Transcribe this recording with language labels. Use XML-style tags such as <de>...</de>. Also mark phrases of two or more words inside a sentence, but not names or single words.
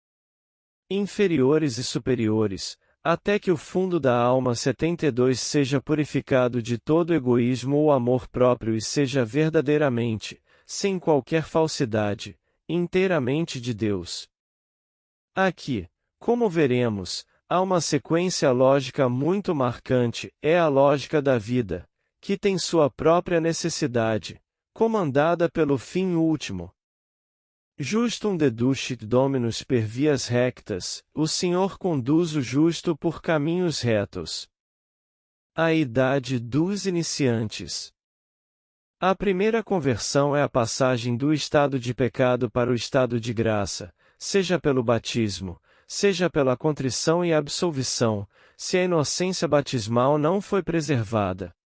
<pt>inferiores e superiores, até que o fundo da alma 72 seja purificado de todo egoísmo ou amor próprio e seja verdadeiramente, sem qualquer falsidade, inteiramente de Deus. Aqui, como veremos, há uma sequência lógica muito marcante, é a lógica da vida, que tem sua própria necessidade, comandada pelo fim último.</pt> <la>Justum deducit Dominus per vias rectas,</la> <pt>o Senhor conduz o justo por caminhos retos. A idade dos iniciantes. A primeira conversão é a passagem do estado de pecado para o estado de graça, seja pelo batismo, seja pela contrição e absolvição, se a inocência batismal não foi preservada.</pt>